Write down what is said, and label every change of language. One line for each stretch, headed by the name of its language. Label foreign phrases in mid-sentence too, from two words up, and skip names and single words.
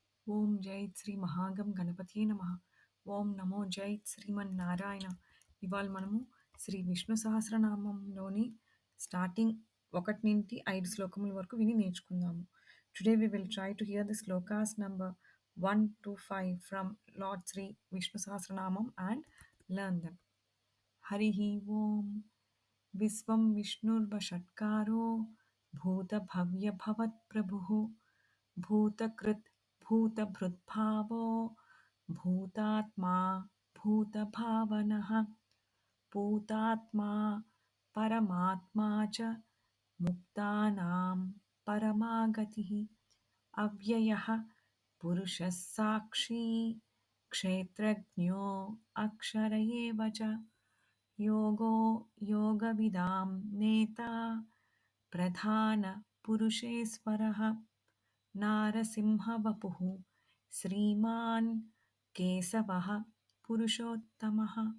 Sanskrit: ఓం జై శ్రీ మహాగం గణపతియే నమః. ఓం నమో జై శ్రీమన్నారాయణ.
Telugu: ఇవాళ మనము శ్రీ విష్ణు సహస్రనామంలోని స్టార్టింగ్ 1 నుండి 5 శ్లోకముల వరకు విని నేర్చుకుందాము.
English: today we will try to hear the shlokas number 1 to 5 from Lord Sri Vishnu Sahasranamam and learn them.
Sanskrit: హరి ఓం. విశ్వం విష్ణుర్వషట్కారో భూతభవ్యభవత్ప్రభుః భూతకృత్ భూతభృద్भावो भूतात्मा भूतभावनः भूतात्मा परमात्मा च मुक्तानां परमागतिः अव्ययः पुरुषः साक्षी क्षेत्रज्ञो अक्षर एव च योगो योगविदां नेता प्रधान पुरुषेश्वरः नारसिंहवपुः श्रीमान् केशवः पुरुषोत्तमः